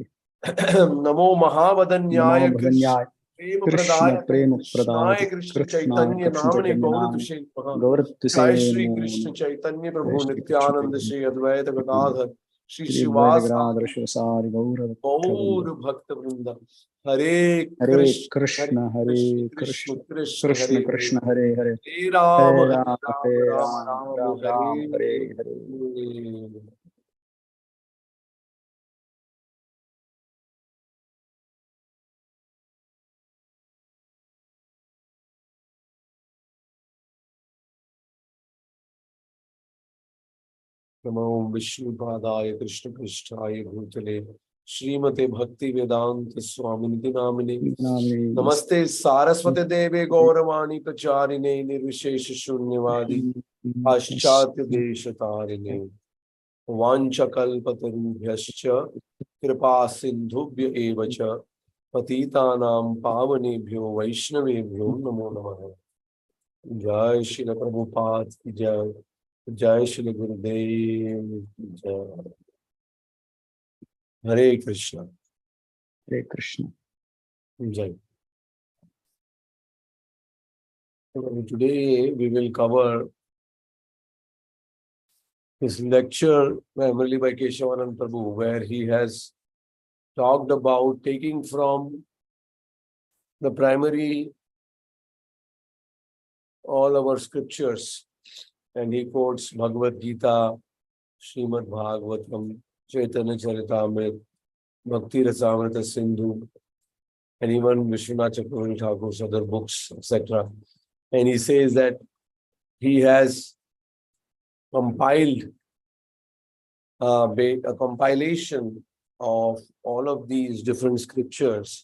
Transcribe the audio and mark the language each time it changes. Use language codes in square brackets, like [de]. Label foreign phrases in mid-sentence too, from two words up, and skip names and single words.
[sa] नमो महावदन्याय प्रेम कृष्ण प्रेम कृष्णाय कृष्ण चैतन्य नामने गौरतुषे जय श्री कृष्ण चैतन्य प्रभु नित्यानंद श्री अद्वैत गदाधर श्री श्रीवासादि गौर भक्त वृंद हरे हरे कृष्ण हरे कृष्ण कृष्ण कृष्ण कृष्ण हरे कृष्ण हरे हरे हरे राम हरे हरे राम राम हरे राम राम राम राम हरे राम हरे हरे। हरे। नमो विष्णुपादाय कृष्ण पृष्ठाय भूतले श्रीमते भक्ति वेदांत स्वामिनिति नामिने नमस्ते सारस्वते देवे गौरवाणी प्रचारिणे निर्विशेष शून्यवादी पाश्चात्य देश तारिणे वाञ्छकल्पतरुभ्यश्च कृपा सिन्धुभ्य एव च पतितानां पावनेभ्यो वैष्णवेभ्यो नमो नमः। [hi] जय श्री प्रभुपाद की जय। जय श्री गुरुदेव की जय। [sa] हरे कृष्णा। हरे कृष्ण। [en] जय। Today we will cover his lecture primarily by Keshavanand Prabhu, where he has talked about taking from the primary all our scriptures, and he quotes Bhagavad Gita, Srimad Bhagavatam, Chaitanya Charitamrita, Bhakti Rasamrita Sindhu, and even Vishwanath Chakravarti Thakur's other books, etc. And he says that he has compiled a compilation of all of these different scriptures.